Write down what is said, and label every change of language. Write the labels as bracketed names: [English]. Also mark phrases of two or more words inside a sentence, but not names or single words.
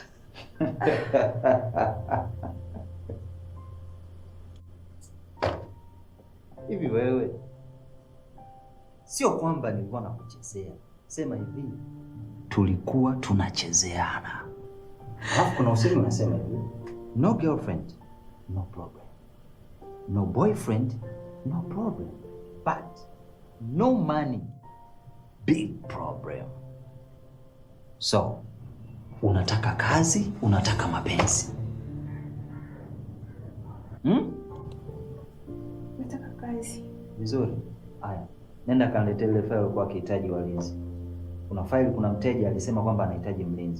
[Swahili] Hivi wewe, sio kwamba nilikuwa nakuchezea. Sema hivi, tulikuwa tunachezeana. Alafu kuna usemi unasema hivi, [English] no girlfriend, no problem. No boyfriend, no problem. But no money, big problem. So, [Swahili] unataka kazi, unataka mapenzi. Nataka kazi. Vizuri. Haya, nenda kaniletee ile file kwa kihitaji walinzi. Kuna file, kuna mteja alisema kwamba anahitaji mlinzi.